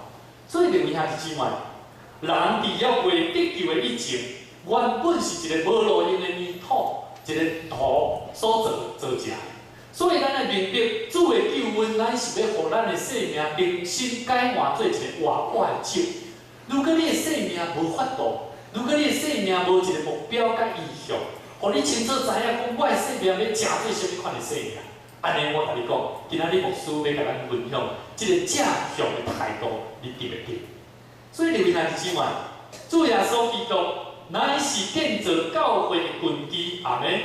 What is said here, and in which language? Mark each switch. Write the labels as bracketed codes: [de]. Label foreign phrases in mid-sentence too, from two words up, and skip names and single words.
[nan] 所以另一下是姊妹，人伫要未得救的以前，原本是一个无路用的泥土，一个土所造成。所以，咱来明白主的救恩，咱是要互咱的生命重新改换做一个活泼的酒。如果你的生命无法度，如果你的生命无一个目标甲意向，互你清楚知影讲我的生命要成做什么款的生命，安尼我甲你讲，今仔日牧师要甲咱分享这个正向的态度，你得袂得？所以，你看姊妹，主耶稣基督乃是建造教会的根基，阿门。